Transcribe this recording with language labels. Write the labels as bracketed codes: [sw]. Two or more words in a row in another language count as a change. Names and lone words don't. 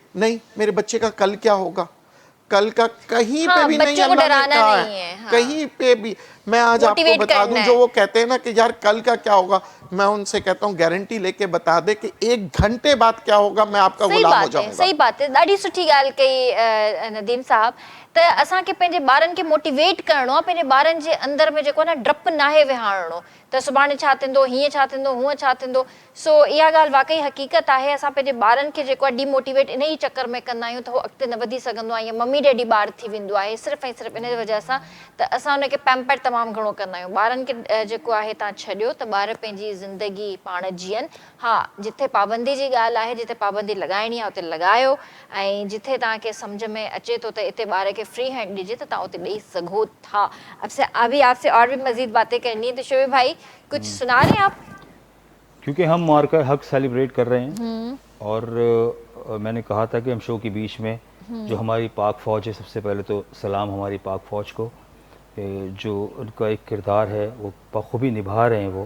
[ur] نہیں، میرے بچے کا کل کیا ہوگا، کل کا کہیں ہاں, پہ بھی نہیں بچوں کو اللہ نے ڈرانا کہا نہیں ہے، ہاں. کہیں پہ بھی۔ میں آج آپ کو Motivate بتا کرنا دوں, ہے. جو وہ کہتے ہیں نا کہ یار کل کا کیا ہوگا، میں ان سے کہتا ہوں گارنٹی لے کے بتا دے کہ 1 گھنٹے بعد کیا ہوگا، میں آپ کا صحیح غلام ہو بات ہے, جاؤں گا. صحیح بات ہے, [sd] ॾाढी सुठी ॻाल्हि कई नदीम साहब। त असांखे पंहिंजे ॿारनि खे मोटिवेट करिणो आहे, पंहिंजे ॿारनि जे अंदरि में जेको आहे न डपु नाहे विहारणो त सुभाणे छा थींदो, हीअं छा थींदो, हूअं छा थींदो। सो इहा ॻाल्हि वाकई हक़ीक़त आहे। असां पंहिंजे ॿारनि खे जेको आहे डिमोटिवेट इन ई चकर में कंदा आहियूं त उहो अॻिते न वधी सघंदो आहे, या [en] मम्मी डैडी [sd] ॿार थी वेंदो आहे, सिर्फ़ु ऐं सिर्फ़ु इन जी वजह सां त असां हुनखे पैम्पर तमामु घणो कंदा आहियूं। ॿारनि खे जेको आहे तव्हां छॾियो त ॿार पंहिंजी ज़िंदगी पाण जीअनि। हा, जिथे पाबंदी जी ॻाल्हि आहे, जिथे पाबंदी लॻाइणी आहे उते लॻायो, ऐं जिथे तव्हांखे सम्झ में अचे थो त इते ॿार खे [en] फ्री हैंड [sd] ॾिजे त तव्हां उते ॾेई सघो था। [ur] ابھی آپ سے اور بھی مزید باتیں کرنی ہے، تو شعیب بھائی کچھ سنا رہے ہیں آپ? کیونکہ ہم معرکہ حق سیلیبریٹ کر رہے ہیں، اور میں نے کہا تھا کہ ہم شو کے بیچ میں جو ہماری پاک فوج ہے، سب سے پہلے تو سلام ہماری پاک فوج کو، جو ان کا ایک کردار ہے وہ بخوبی نبھا رہے ہیں وہ.